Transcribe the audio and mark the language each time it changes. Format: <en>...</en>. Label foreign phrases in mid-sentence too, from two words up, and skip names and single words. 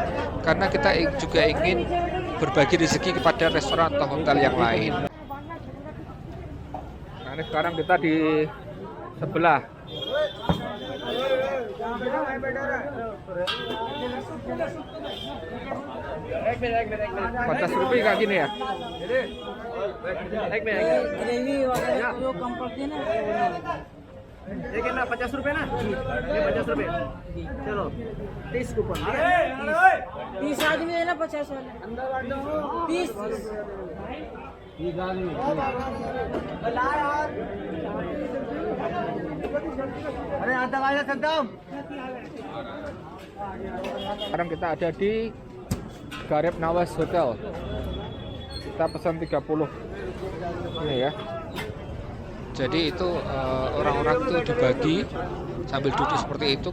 <id>Karena kita juga ingin berbagi rezeki kepada restoran atau hotel yang lain. Nah, ini sekarang kita di sebelah. Rp50 kayak gini ya?</id> <hi>ग्रेवी वगैरह जो कम पड़ती है ना ये कितना 50 रुपए ना? ये 50 रुपए. चलो 30 kupon. 30 आदमी है ना 50 वाले. 30. अरे आता आया सद्दाम.</hi> <id>Sekarang kita ada di Garib Nawas Hotel. Kita pesan 30 ini ya. Jadi itu orang-orang itu dibagi sambil duduk seperti itu.</id>